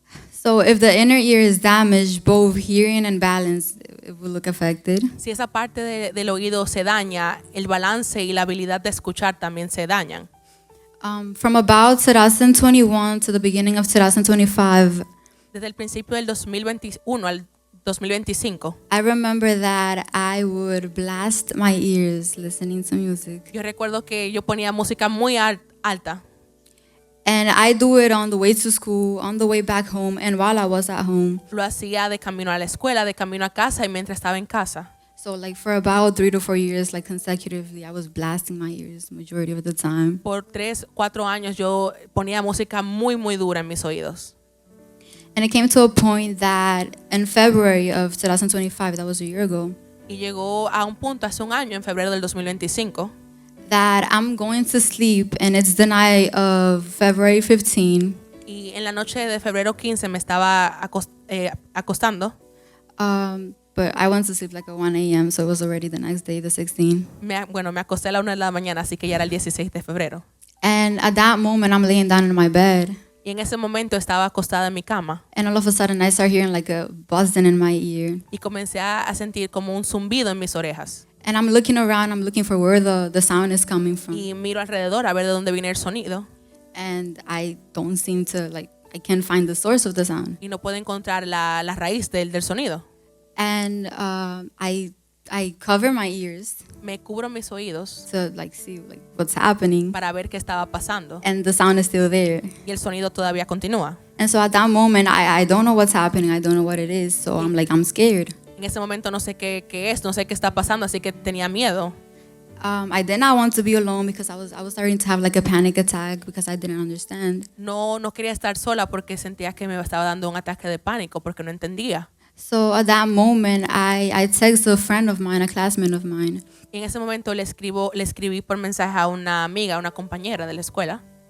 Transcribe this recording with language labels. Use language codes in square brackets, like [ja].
[en] So if the inner ear is damaged, both hearing and balance it will look affected. [es] Si esa parte del oído se daña, el balance y la habilidad de escuchar también se dañan. [en] From about 2021 to the beginning of 2025, [es] Desde el principio del 2021 al 2025, [en] I remember that I would blast my ears listening to music. [es] yo recuerdo que yo ponía música muy alta. [en] And I do it on the way to school, on the way back home, and while I was at home. [es] Lo hacía de camino a la escuela, de camino a casa y mientras estaba en casa. [en] So like for about 3 to 4 years, like consecutively, I was blasting my ears majority of the time. [es] Por 3, 4 años yo ponía música muy, muy dura en mis oídos. [en] And it came to a point that in February of 2025, that was a year ago, [es] Y llegó a un punto hace un año, en febrero del 2025, [en] that I'm going to sleep and it's the night of February 15. [es] y en la noche de febrero 15 me estaba acostando. [en] But I went to sleep like at 1 a.m., so it was already the next day, the 16th. [es] Me acosté a la 1 de la mañana, así que ya era el 16 de febrero. [en] And at that moment, I'm laying down in my bed. [es] Y en ese momento estaba acostada en mi cama [en] And all of a sudden, I start hearing like a buzzing in my ear. [es] y comencé a sentir como un zumbido en mis orejas. [en] And I'm looking around, I'm looking for where the sound is coming from. [es] Y miro alrededor a ver de dónde viene el sonido. [en] And I don't seem to, I can't find the source of the sound. [es] Y no puedo encontrar la raíz del sonido. [en] And I cover my ears [es] Me cubro mis oídos [en] to see what's happening. [es] para ver qué estaba pasando. [en] And the sound is still there. [es] Y el sonido todavía continúa. [en] And so at that moment, I don't know what's happening. I don't know what it is. So I'm scared. [es] En ese momento no sé qué es, no sé qué está pasando, así que tenía miedo. [en] I did not want to be alone because I was starting to have like a panic attack because I didn't understand. [es] No quería estar sola porque sentía que me estaba dando un ataque de pánico porque no entendía. [en] So at that moment, I text a friend of mine, a classmate of mine. [es] Y en ese momento le escribí por mensaje a una amiga, una compañera de la escuela.